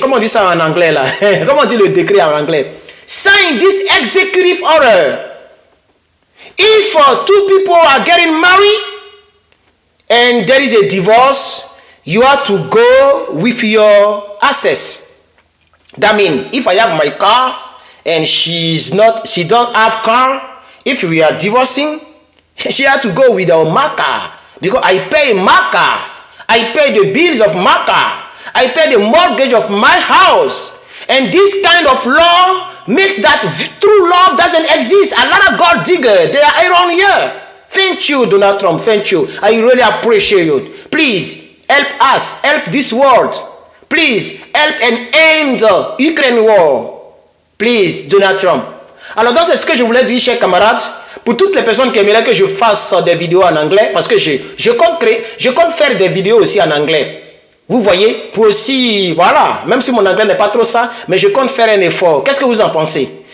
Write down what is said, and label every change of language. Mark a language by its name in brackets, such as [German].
[French] Comment on dit ça en anglais là? Comment on dit le décret en anglais? [English] Sign this executive order If two people are getting married and there is a divorce, you have to go with your access. That means if I have my car and she don't have car, if we are divorcing, she has to go with my car because I pay my car. I pay the bills of my car. I pay the mortgage of my house. And this kind of law makes that true love doesn't exist. A lot of gold diggers, they are around here. Thank you, Donald Trump. Thank you. I really appreciate you. Please help us, help this world. Please help and end the Ukraine war. Please, Donald Trump. [French] Alors, donc, c'est ce que je voulais dire, chers camarades. Pour toutes les personnes qui aimeraient que je fasse des vidéos en anglais, parce que je compte faire des vidéos aussi en anglais. Vous voyez, pour aussi, voilà, même si mon anglais n'est pas trop ça, mais je compte faire un effort. Qu'est-ce que vous en pensez?